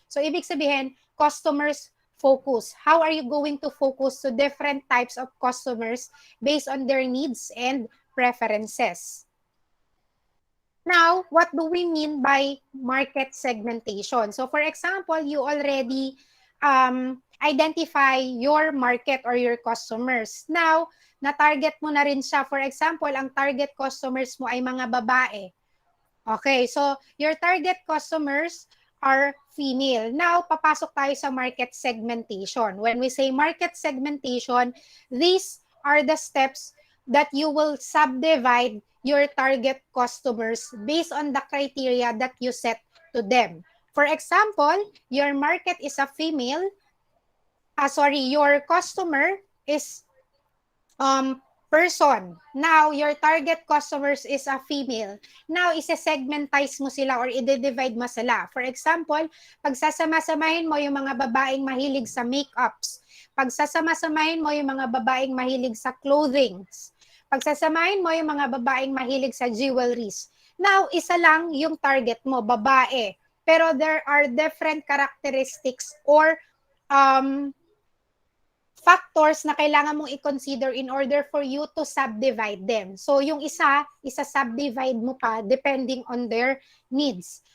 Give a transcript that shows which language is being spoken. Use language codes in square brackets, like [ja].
[tl] So ibig sabihin [en] customers focus. How are you going to focus to different types of customers based on their needs and preferences? Now, what do we mean by market segmentation? So for example, you already identify your market or your customers. [tl] Now, na-target mo na rin siya. For example, ang target customers mo ay mga babae. [en] Okay, so your target customers are female. Now, [tl] papasok tayo sa [en] market segmentation. When we say market segmentation, these are the steps that you will subdivide your target customers based on the criteria that you set to them. For example, your market is a female. Your customer is person. Now, your target customers is a female. [tl] Now, isa-segmentize mo sila or i-divide mo sila. For example, pagsasama-samahin mo yung mga babaeng mahilig sa makeups. Pagsasama-samahin mo yung mga babaeng mahilig sa clothings. Pagsasamahin mo yung mga babaeng mahilig sa jewelries. Now, isa lang yung target mo, babae. [en] Pero there are different characteristics or factors [tl] na kailangan mong i-consider [en] in order for you to subdivide them. [tl] So yung isa-subdivide mo pa [en] depending on their needs.